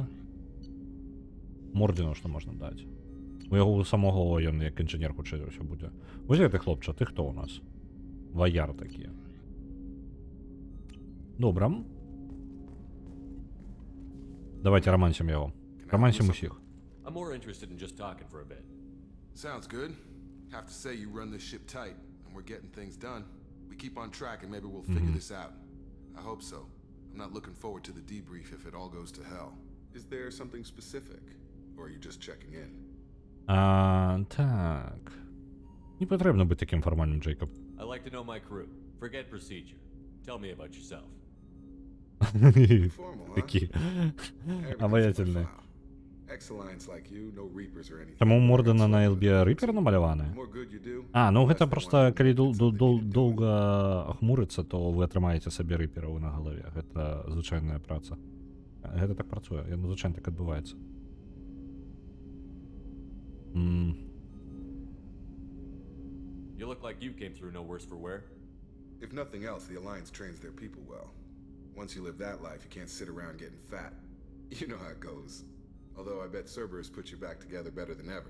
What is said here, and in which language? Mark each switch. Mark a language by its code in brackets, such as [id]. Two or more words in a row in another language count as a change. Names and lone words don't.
[be] Мордзіну што можна даць. У яго самого ён як інжынер хутчэй за ўсё будзе. Вось гэты хлопча, ты хто ў нас? Ваяр такія. Добра. Давайте романсім яго. Романсім усіх. [en] I'm more interested in just talking for a bit. Sounds good. Have to say you run this ship tight, and we're getting things done. We keep on track, and maybe we'll figure this out. I hope so. I'm not looking forward to the debrief if it all goes to hell. Is there something specific, or are you just checking in? [be] Так. [uk] Не потрібно бути таким формальним, Джейкоб. [en] I like to know my crew. Forget procedure. Tell me about yourself. Formal, huh? [be] Такі [en] Everything's [be] обаятельні. [en] profile. Ex-Alliance like you, no Reapers or anything. [be] Таму у Мордена на LB Рипер намаляваны? [en] The more good you do, [be] А, ну [en] the less [be] гэта [en] they [be] просто [en] want you to [be] калі [en] do something you [be] доўга хмурыцца, то вы атрымаеце сабе рыпераў на галаве. Гэта звычайная праца. Гэта так працуе, яно звычайна так адбываецца. [en] You look like you came through no worse for wear. If nothing else, the Alliance trains their people well. Once you live that life, you can't sit around getting fat. You know how it goes. Although I bet Cerberus put you back together better than ever.